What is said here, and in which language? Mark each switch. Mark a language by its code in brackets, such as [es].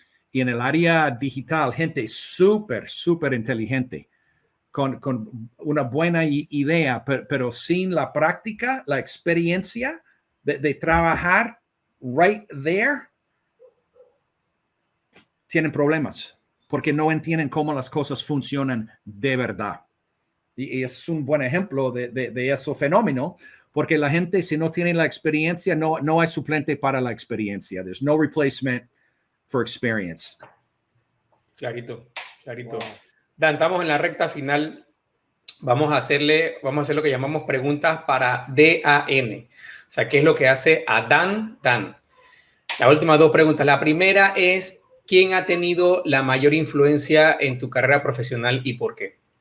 [es] Y en el área digital, gente súper inteligente, con una buena idea, pero sin la práctica, la experiencia de trabajar [en] right there, [es] tienen problemas, porque no entienden cómo las cosas funcionan de verdad. Y es un buen ejemplo de ese fenómeno, porque la gente, si no tiene la experiencia, no hay suplente para la experiencia. [en] There's no replacement for experience. [es] Clarito. Wow. Dan, estamos en la recta final. Vamos a hacer lo que llamamos preguntas para DAN. O sea, ¿qué es lo que hace a Dan? Las últimas dos preguntas. La primera es, ¿quién ha tenido la mayor influencia en tu carrera profesional y por qué?